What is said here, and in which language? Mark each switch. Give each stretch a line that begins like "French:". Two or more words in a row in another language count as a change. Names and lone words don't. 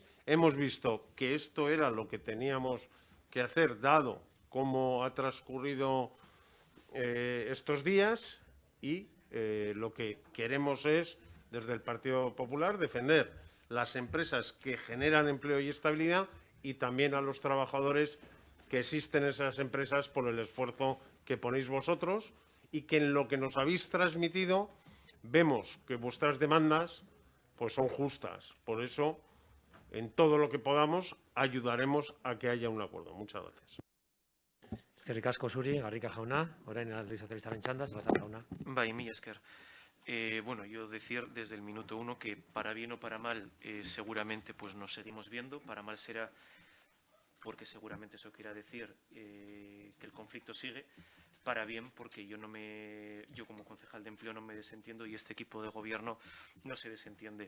Spanish: Hemos visto que esto era lo que teníamos que hacer, dado cómo ha transcurrido estos días, y lo que queremos es, desde el Partido Popular, defender las empresas que generan empleo y estabilidad, y también a los trabajadores que existen en esas empresas por el esfuerzo que ponéis vosotros, y que en lo que nos habéis transmitido vemos que vuestras demandas pues son justas. Por eso, en todo lo que podamos, ayudaremos a que haya un acuerdo. Muchas gracias.
Basque: Eskerrik asko zuri, Garriga jauna, orain Alderdi Sozialistaren txanda, Salazar jauna. Bai, mila esker.
Spanish: Bueno, yo decir desde el minuto 1 que para bien o para mal seguramente pues nos seguimos viendo. Para mal será porque seguramente eso quiera decir que el conflicto sigue. Para bien porque yo como concejal de empleo no me desentiendo, y este equipo de gobierno no se desentiende.